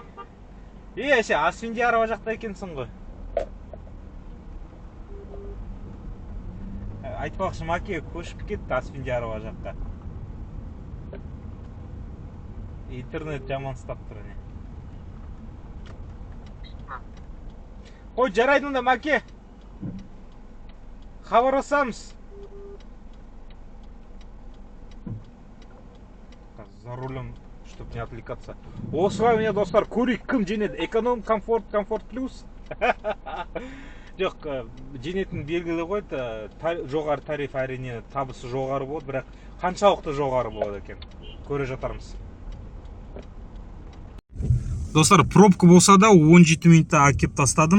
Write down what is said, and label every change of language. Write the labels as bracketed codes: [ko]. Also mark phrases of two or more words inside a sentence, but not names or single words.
[kk] Әше, Асфендиярова жақта екенсің ғой. Айтпақшы, Маке көшіп кетті Асфендиярова жаққа. Интернет жаман ұстап тұр. Қой, жарайды онда, Маке. Хабарласамыз. [ru] За рулем, чтобы не отвлекаться. [kk] Осылай міне достар, көрейік кім женеді. Эконом, комфорт плюс. Жоқ, женетін белгілі ғой, жоғары тариф әрине табысы жоғары болады, бірақ қаншалықты жоғары болады екен. Көре жатармыз. Достар, пробка болса да 17 минутта әкеп тастадым.